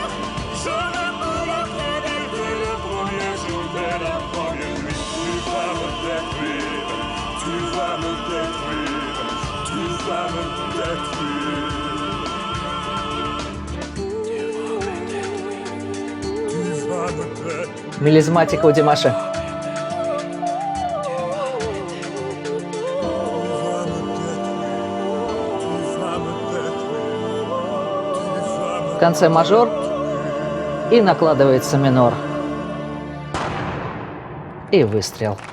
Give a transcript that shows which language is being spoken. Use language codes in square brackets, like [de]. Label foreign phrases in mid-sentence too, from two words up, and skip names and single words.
[fr] Je ne pourrai pas que le premier jour de la première nuit. Tu vas me détruire, tu vas me détruire, tu vas me détruire. Tu vas me détruire. [ru] Мелизматика у Димаша. В конце мажор и накладывается минор. И выстрел.